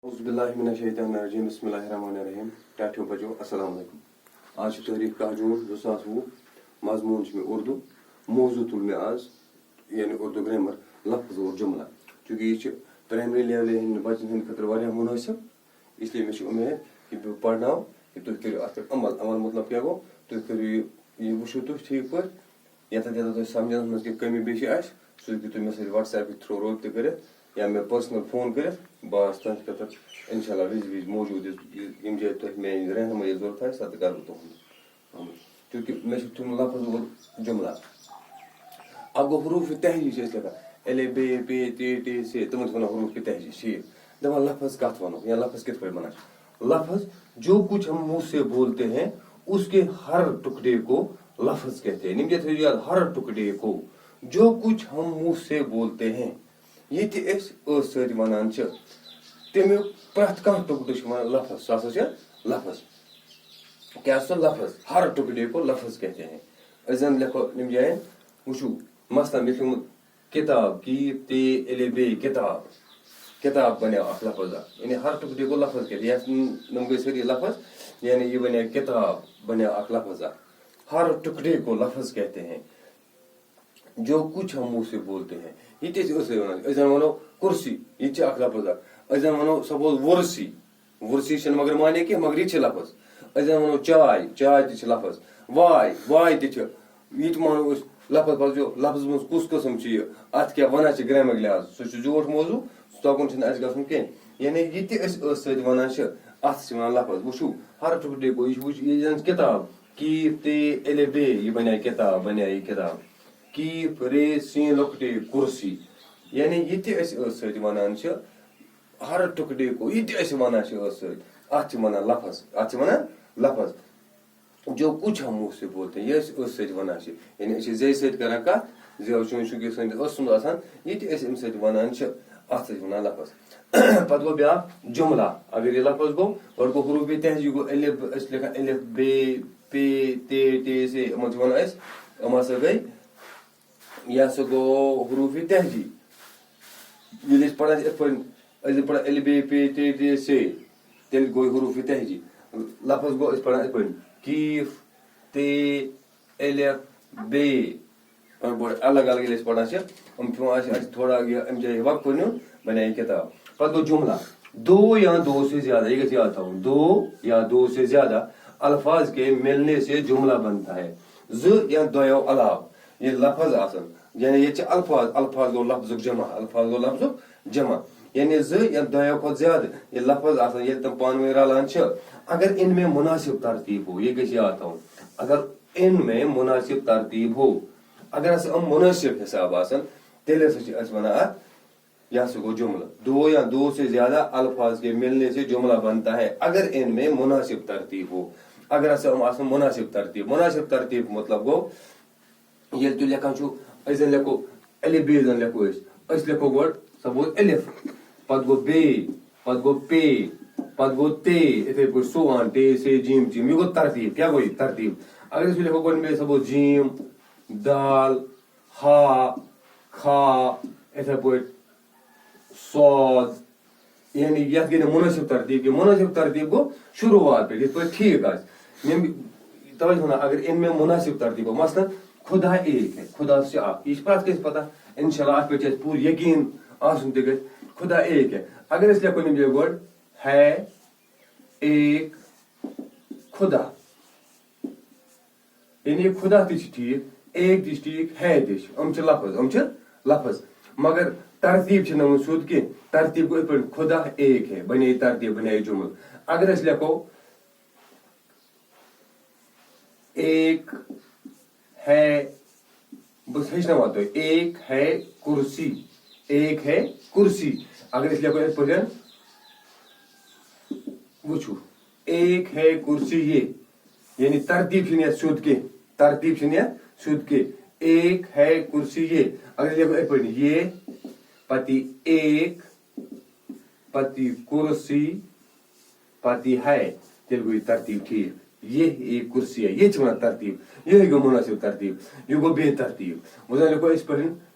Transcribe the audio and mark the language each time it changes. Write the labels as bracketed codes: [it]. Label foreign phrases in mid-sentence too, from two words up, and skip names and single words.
[ar] أعوذ بالله من الشيطان الرجيم. بسم الله الرحمن الرحيم. [ks] ٹھیٹھو بجو [ar] السلام علیکم. [ks] آج چھِ تٲریٖخ 10 جوٗن 2020. مضموٗن چھُ مےٚ اردو. موضوٗع تُل مےٚ آز یعنی اردو گرامر [ur] لفظ اور جملہ. [ks] چوٗنٛکہِ یہِ چھِ پرٛایمری لیولہِ ہٕنٛدۍ بچن ہٕنٛدِ خٲطرٕ واریاہ مُنٲسِب. اس لیے مےٚ چھِ اُمید کہِ بہٕ پرناو کہِ تُہۍ کٔرِو اَتھ پٮ۪ٹھ عمل مطلب کیٛاہ گوٚو تُہۍ کٔرِو یہِ وٕچھِو تُہۍ ٹھیٖک پٲٹھۍ یَتھ تۄہہِ سمجھنس منٛز کینٛہہ کٔمی بیٚیہِ آسہِ سُہ ہیٚکِو تُہۍ مےٚ سۭتۍ وٹس ایپ تھرٛوٗ رٲبطہٕ کٔرِتھ یا مےٚ پٔرسنل فون کٔرِتھ. بہٕ آسہٕ تُہنٛدِ خٲطرٕ [ar] اِنشاء اللہ [ks] وِزِ موٗجوٗد ییٚمہِ جایہِ تۄہہِ میٛانہِ رہنمٲیی ضوٚرتھ آسہِ تَتہِ کَرٕ بہٕ تُہُنٛد. چوٗنٛکہِ مےٚ چھُ تھوٚمُت [ur] لفظ اور جُملہ. [ks] اکھ گوٚو حروٗفِ تہجی چھِ أسۍ لیکھان اے بے پے تے ٹے سے تِمن چھِ وَنان حروٗفِ تہجی. ٹھیٖک دَپان لفظ کَتھ وَنو یا لفظ کِتھ پٲٹھۍ وَنان چھِ. [ur] لفظ جو کچھ ہم منہ سے بولتے ہیں اس کے ہر ٹکڑے کو لفظ کہتے ہیں. [ks] نِم تھٲیِو یاد [ur] ہر ٹُکڑے کو جو کچھ ہم منہ سے بولتے ہیں. [ks] یہ تہِ أسۍ ٲسہٕ سۭتۍ وَنان چھِ تَمیُک پرٛٮ۪تھ کانٛہہ ٹُکڑٕ چھِ وَنان لفظ. سُہ ہسا چھِ لفظ. کیٛاہ سُہ لفظ [ur] ہر ٹُکڑے کو لفظ کہتے ہیں. [ks] أسۍ زن لیکھو یِم جایَن وٕچھِو مثلاً مےٚ چھُ لیوٚکھمُت کِتاب کی تے اے بے کِتاب. کِتاب بنیو اکھ لفظ اکھ یعنی [ur] ہر ٹُکڑے کو لفظ کہتے ہیں. [ks] یِم گٔے سٲری لفظ یعنی یہِ بنیو کِتاب بنیو اکھ لفظ اکھ. [ur] ہر ٹُکڑے کو لفظ کہتے ہیں جو کچھ ہم منہ سے بولتے ہیں. [ks] یہ تہِ ٲسۍ أسۍ وَنان أسۍ زن وَنو کُرسی یہِ تہِ چھِ اکھ لفظ اکھ. أسۍ زن وَنو سپوز وُرسی وُرسی چھِنہٕ مگر معنے کینٛہہ مگر یہِ تہِ چھِ لفظ. أسۍ زن وَنو چاے چاے تہِ چھِ لفظ. واے واے تہِ چھِ یہِ تہِ مانو أسۍ لفظ پَزیو لفظس منٛز کُس قٕسم چھُ یہِ اَتھ کیٛاہ وَنان چھِ گرٛیمر لحاظ سُہ چھُ زیوٗٹھ موضوٗع توکُن چھُنہٕ اَسہِ گژھُن کینٛہہ. یعنی یہِ تہِ أسۍ ٲسہٕ سۭتۍ وَنان چھِ اَتھ چھِ وَنان لفظ. وٕچھِو [ur] ہر ٹُکڑے کو [ks] یہِ چھُ وٕچھ یہِ زن کِتاب کیٖف تے اے بے یہِ بنے کِتاب بنے یہِ کِتاب. کیٖف رے سیٖن لۄکٹے کُرسی یعنی یہِ تہِ أسۍ ٲسہٕ سۭتۍ وَنان چھِ [ur] ہر ٹُکڑے کو [ks] یہِ تہِ أسۍ وَنان چھِ ٲسہٕ سۭتۍ اَتھ چھِ وَنان لفظ. اَتھ چھِ وَنان لفظ [ur] جو کچھ ہم منہ سے بولتے ہیں. [ks] یہِ أسۍ ٲسہٕ سۭتۍ وَنان چھِ یعنی أسۍ چھِ زیٚیہِ سۭتۍ کران کَتھ زیو چوٗنٛکہِ سٲنِس ٲسَس منٛز آسان یہِ تہِ أسۍ اَمہِ سۭتۍ وَنان چھِ اَتھ سۭتۍ وَنان لفظ. پَتہٕ گوٚو بیٛاکھ جُملہ. اگر یہِ لفظ گوٚو گۄڈٕ گوٚو حروٗفِ تہجی گوٚو الف أسۍ چھِ لیکھان الف بے پے تے ٹے سے یِمن چھِ وَنان أسۍ یِم ہسا گٔے یہِ ہسا گوٚو حروٗفِ تہجی. ییٚلہِ أسۍ پَران چھِ یِتھ پٲٹھۍ أسۍ چھِ پَران الف بے پے تے ٹے سے تیٚلہِ گوٚو حروٗفِ تہجی. لفظ گوٚو أسۍ پَران یِتھ پٲٹھۍ کیٖف تے الف بے الگ الگ ییٚلہِ أسۍ پَران چھِ یِم پیوان اَسہِ تھوڑا یہِ اَمہِ جایہِ وقفہٕ نیُن بنے یہِ کِتاب. پَتہٕ گوٚو جُملہ. [ur] دو یا دو سے زیادہ [ks] یہِ گژھِ یاد تھاوُن [ur] دو یا دو سے زیادہ الفاظ کے ملنے سے جملہ بنتا ہے. [ks] زٕ یا دۄیو علاوٕ ییٚلہِ لفظ آسان یعنی ییٚتہِ چھِ الفاظ الفاظ گوٚو لفظُک جمع الفاظ گوٚو لفظُک جمع یعنی زٕ یا دۄیو کھۄتہٕ زیادٕ ییٚلہِ لفظ آسان ییٚلہِ تِم پانہٕ ؤنۍ رلان چھِ [ur] اگر ان میں مناسب ترتیٖب ہو [ks] یہِ گژھِ یاد تھاوُن [ur] اگر ان میں مناسب ترتیٖب ہو [ks] اگر ہسا یِم مُنٲسِب حِساب آسان تیٚلہِ ہسا چھِ أسۍ وَنان اَتھ یہِ ہسا گوٚو جُملہٕ. [ur] دو یا دو سے زیادہ الفاظ کے ملنے سے جملہ بنتا ہے اگر ان میں مناسب ترتیٖب ہو. [ks] اگر ہسا یِم آسان مُناسِب ترتیٖب مطلب گوٚو ییٚلہِ تُہۍ لیکھان چھُو أسۍ زن لیکھو الف بے زن لیکھو أسۍ لیکھو گۄڈٕ سپوز الف پتہٕ گوٚو بے پتہٕ گوٚو پے پتہٕ گوٚو تے یِتھٕے پٲٹھۍ سُوان ٹے سے جیٖم چیٖم یہِ گوٚو ترتیٖب. کیٛاہ گوٚو یہِ ترتیٖب. اگر أسۍ لیکھو گۄڈٕ سپوز جیٖم دال ہا کھا یِتھٕے پٲٹھۍ صاد یعنی یَتھ گٔے نہٕ مُنٲسِب ترتیٖب کینٛہہ. مُنٲسِب ترتیٖب گوٚو شُروعات پٮ۪ٹھ یِتھ پٲٹھۍ ٹھیٖک آسہِ تَوے چھِ وَنان [ur] اگر ان میں مُناسِب ترتیٖب [ks] گوٚو مثلاً [ur] خدا ایک ہے [ks] خدا چھِ اکھ یہِ چھِ پرٛٮ۪تھ کٲنٛسہِ پتہ [ar] انشاء اللہ [ks] اَتھ پٮ۪ٹھ چھِ اَسہِ پوٗرٕ یقیٖن آسُن تہِ گژھِ [ur] خدا ایک ہے. [ks] اگر أسۍ لیکھو یِم جایہِ گۄڈٕ [ur] ہے ایک خدا [ks] یعنی خدا تہِ چھِ ٹھیٖک ایک تہِ چھِ ٹھیٖک ہے تہِ چھِ یِم چھِ لفظ مگر ترتیٖب چھِنہٕ یِمن سیوٚد کینٛہہ. ترتیٖب گوٚو یِتھ پٲٹھۍ [ur] خدا ایک ہے [ks] بنے ترتیٖب بنے جُملہٕ. اگر أسۍ لیکھو [ur] ایک ہے [ks] بہٕ ہیٚچھناوان تۄہہِ [ur] ایک ہے کُرسی ایک ہے کُرسی. [ks] اگر أسۍ لیکھو یِتھ پٲٹھۍ وٕچھِو [ur] ایک ہے کُرسی یہ [ks] یعنی ترتیٖب چھِنہٕ یَتھ سیوٚد کینٛہہ [ur] ایک ہے کُرسی یہ. [ks] اگر أسۍ لیکھو یِتھ پٲٹھۍ یہ پتہٕ یی ایک پتہٕ یی کُرسی پتہٕ یی ہے تیٚلہِ گوٚو یہِ ترتیٖب ٹھیٖک. [ur] یہ ایک کُرسی ہے [ks] یہِ چھِ وَنان ترتیٖب. یِہے گوٚو مُنٲسِب ترتیٖب. یہِ گوٚو بے ترتیٖب. وۄنۍ زن لیکھو أسۍ پٲٹھۍ